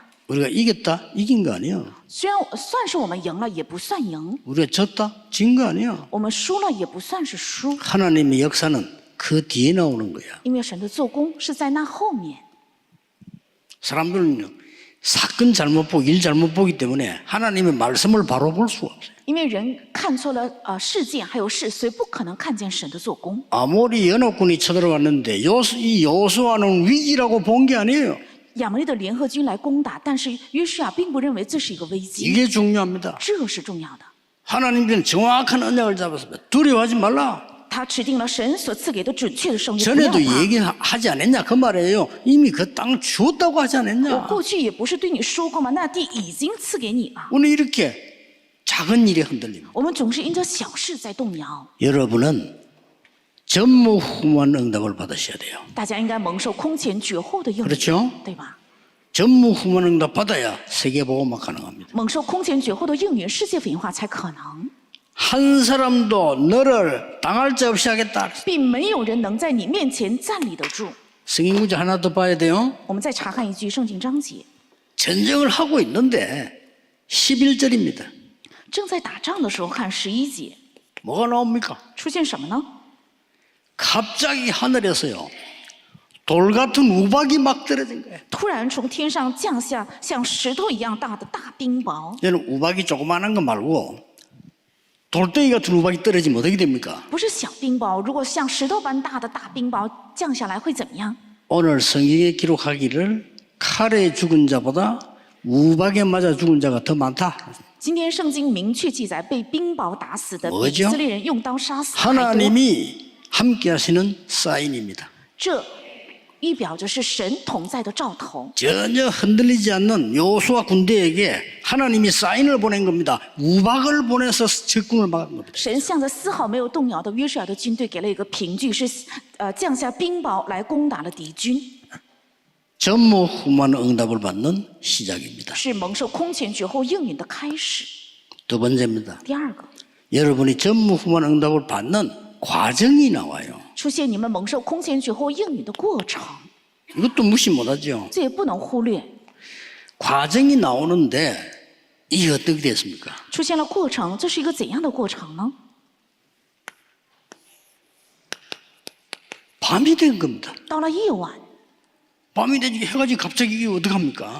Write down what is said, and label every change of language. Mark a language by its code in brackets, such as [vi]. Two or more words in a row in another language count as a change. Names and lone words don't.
[ko] 우리가 이겼다? 이긴 거 아니야. [zh] 虽然算是我们赢了，也不算赢； [ko] 우리가 졌다? 진 거 아니야. [zh] 我们输了，也不算是输。 [ko] 하나님의 역사는 그 뒤에 나오는 거야. [zh] 因为神的做工是在那后面。 [ko] 사람들은요 사건 잘못 보고 일 잘못 보기 때문에 하나님의 말씀을 바로 볼 수가 없어요. [zh] 因为人看错了事件还有事，所以不可能看见神的做工。 [ko] 아모리 연합군이 쳐들어왔는데 이 요수아는 위기라고 본 게 아니에요. [zh] 亚摩利的联合军来攻打，但是约书亚并不认为这是一个危机， [ko] 이게 중요합니다. [zh] 这是重要的。 [ko] 하나님께는 정확한 언약을 잡았습니다. 두려워하지 말라. [zh] 他持定了神所赐给的准确的圣约，不要 [ko] 전에도 [zh] 怕。 [ko] 얘기하지 않았냐 그 말이에요. 이미 그 땅 주었다고 하지 [zh] 我 [ko] 않았냐. [zh] 过去也不是对你说过吗？那地已经赐给你了。 [ko] 오늘 이렇게 작은 일에 흔들립니다. [zh] 我们总是因着小事在动摇。 [ko] 여러분은 전무후무한 응답을 받으셔야 돼요. [zh] 大家应该蒙受空前绝后的应许， [ko] 그렇죠? [zh] 对吧？ [ko] 전무후무한 응답 받아야 세계보고만 가능합니다. [zh] 蒙受空前绝后的应允，世界福音化才可能， [ko] 한 사람도 너를 당할 자 없이 하겠다. [zh] 并没有人能在你面前站立得住。 [ko] 성경 구절 하나 더 봐야 돼요. [zh] 我们再查看一句圣经章节， [ko] 전쟁을 하고 있는데 11절입니다. [zh] 正在打仗的时候，看11节 [ko] 뭐가 나옵니까? [zh] 出现什么呢？ [ko] 갑자기 하늘에서요 돌 같은 우박이 막 떨어진 거예요. [zh] 突然从天上降下像石头一样大的大冰雹， [ko] 얘는 우박이 조그마한 거 말고 돌덩이 같은 우박이 떨어지면 어떻게 됩니까? [zh] 不是小冰雹。如果像石头般大的大冰雹降下来，会怎么样？ [ko] 오늘 성경에 기록하기를 칼에 죽은 자보다 우박에 맞아 죽은 자가 더 많다. [zh] 今天圣经明确记载，被冰雹打死的比 [ko] 뭐죠 [zh] 以色列人用刀杀死还多。 [ko] 하나님이 함께 하시는 사인입니다. [zh] 这预表着是神同在的兆头。 [ko] 전혀 흔들리지 않는 요수아 군대에게 하나님이 사인을 보낸 겁니다. 우박을 보내서 적군을 막은 겁니다. [zh] 神向着丝毫没有动摇的约书亚的军队给了一个凭据，是降下冰雹来攻打了敌军， [ko] 전무후무한 응답을 받는 시작입니다. [zh] 是蒙受空前绝后应允的开始。 [ko] 두 번째입니다. [zh] 第二个， [ko] 여러분이 전무후무한 응답을 받는 과정이 나와요. [zh] 出现你们蒙受空前绝后应允的过程， [ko] 이것도 무시 못하죠. [zh] 这也不能忽略。 [ko] 과정이 나오는데 이게 어떻게 됐습니까? [zh] 出现了过程，这是一个怎样的过程呢？ [ko] 밤이 된 겁니다. [zh] 到了夜晚， [ko] 밤이 되지 해가 지고 갑자기 이게 어떡합니까?